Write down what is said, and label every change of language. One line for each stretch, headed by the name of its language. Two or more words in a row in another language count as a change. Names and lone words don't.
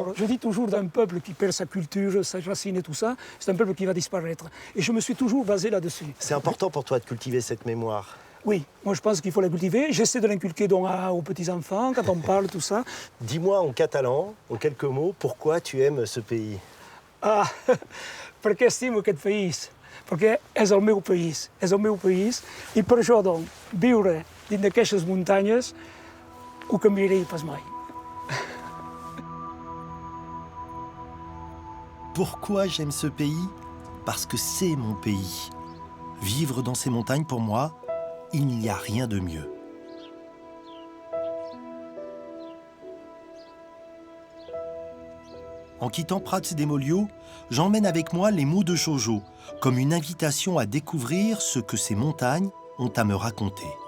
French: Alors, je dis toujours d'un peuple qui perd sa culture, sa racine et tout ça, c'est un peuple qui va disparaître. Et je me suis toujours basé là-dessus. C'est important pour toi de cultiver cette mémoire? Oui, moi je pense qu'il faut la cultiver. J'essaie de l'inculquer aux petits-enfants, quand on parle, tout ça. Dis-moi en catalan, en quelques mots, pourquoi tu aimes ce pays?
Catalan: Ah, perquè estimo aquest país, perquè és el meu país, i per això, doncs, viure dins d'aquestes muntanyes ho canviaré pas mai.
French: Pourquoi j'aime ce pays? Parce que c'est mon pays. Vivre dans ces montagnes, pour moi, il n'y a rien de mieux. En quittant Prats de Molló, j'emmène avec moi les mots de Jojo, comme une invitation à découvrir ce que ces montagnes ont à me raconter.